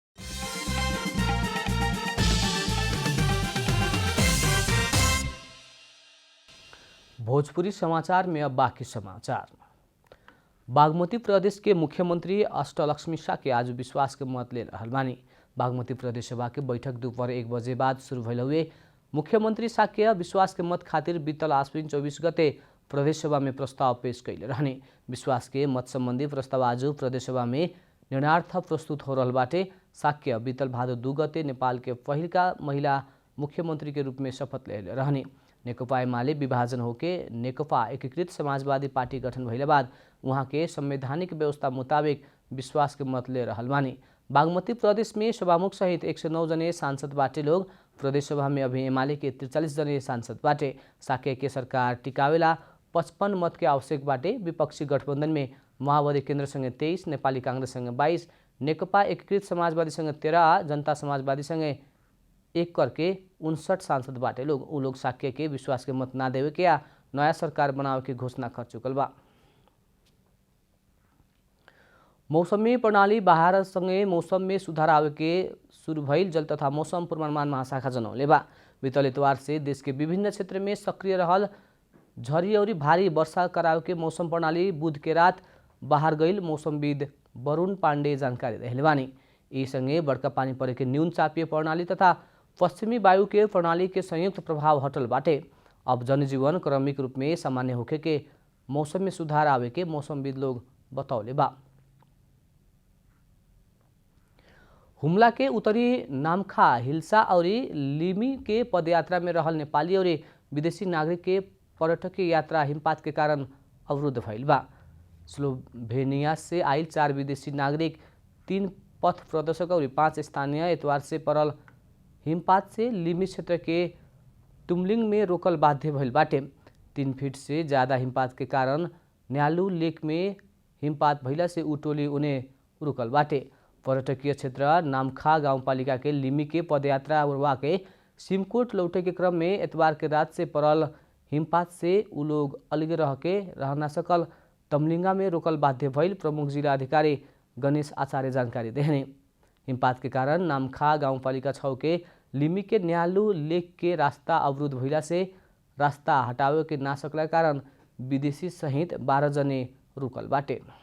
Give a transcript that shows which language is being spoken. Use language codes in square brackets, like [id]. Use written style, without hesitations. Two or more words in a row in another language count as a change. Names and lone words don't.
[bho] भोजपुरी समाचार में अब बाकी समाचार। बागमती प्रदेश के मुख्यमंत्री अष्टलक्ष्मी शाक्य आज विश्वास के मत ले रहल बानी। बागमती प्रदेश सभा के बैठक दोपहर 1 बजे बाद शुरू भइल हुए। मुख्यमंत्री शाक्य विश्वास के मत खातिर बीतल आश्विन 24 गते प्रदेश सभा में प्रस्ताव पेश कैले रहने। विश्वास के मत संबंधी प्रस्ताव आज प्रदेश सभा में निर्णार्थ प्रस्तुत हो रहल बाटे। शाक्य बीतल भादो 2 गते नेपाल के पहिलका महिला मुख्यमंत्री के रूप में शपथ ले रहने। नेकपा एमाले विभाजन होके नेकपा एकीकृत समाजवादी पार्टी गठन भइले बाद वहाँ के संवैधानिक व्यवस्था मुताबिक विश्वास के मत ले रहल बानी। बागमती प्रदेश में सभामुख सहित 109 जने सांसद बाटे लोग। प्रदेश सभा में अभी एमाले के 43 जने सांसद बाटे। शाक्य के सरकार टिकावेला 55 मत के आवश्यक बाटे। विपक्षी गठबंधन में माओवादी केन्द्र संगे 23, नेपाली कांग्रेस संगे 22, नेकपा एकीकृत समाजवादी संगे 13, जनता समाजवादी संगे 1 करके 59 सांसद बाटे लोग। उ लोग शाक्य के विश्वास के मत ना देवे के या नया सरकार बनावे के घोषणा कर चुकल बा। मौसमी प्रणाली बाहर संगे मौसम में सुधार आवे के शुरू भइल जल तथा मौसम पूर्वानुमान महाशाखा जनौले बा। बीतल इतवार से देश के विभिन्न क्षेत्र में सक्रिय रहल झरी और भारी वर्षा करावे के मौसम प्रणाली बुध के रात बाहर गइल मौसमविद वरुण पाण्डे जानकारी देले बानी। [ne] यी सँगै बढ्का पानी परेको [bho] न्यून चापिय प्रणाली तथा पश्चिमी वायु के प्रणाली के संयुक्त प्रभाव हटल बाटे अब जनजीवन क्रमिक रूप में सामान्य होखे के मौसम में सुधार आवे के मौसमविद लोग बतौले बा। हुमला के उत्तरी नामखा, हिल्सा और लिमी के पदयात्रा में रहल नेपाली और विदेशी नागरिक के पर्यटकीय यात्रा हिमपात के कारण अवरुद्ध भइल बा। स्लोभेनिया से आइल 4 विदेशी नागरिक, 3 पथ प्रदर्शक और 5 स्थानीय एतवार से पड़ल हिमपात से लिमी क्षेत्र के तुमलिंग में रोकल बाध्य भइल बाटे। 3 फीट से ज़्यादा हिमपात के कारण न्यालू लेक में हिमपात भइला से उ टोली उन्हें रुकल बाटे। पर्यटकीय क्षेत्र नामखा गाउँपालिका के लिमी के पदयात्रा उड़वा के सिमकोट लौटे के क्रम में एतवार के रात से पड़ल हिमपात से उ लोग अलगे रह ना सकल तमलिंगा में रोकल बाध्य भइल प्रमुख जिला अधिकारी गणेश आचार्य जानकारी देहने। हिमपात के कारण नामखा गाउँपालिका 6 के लिमी के न्यालू लेक के रास्ता अवरुद्ध भइला से रास्ता हटावे के ना सकला कारण विदेशी सहित 12 जने रुकल बाटे।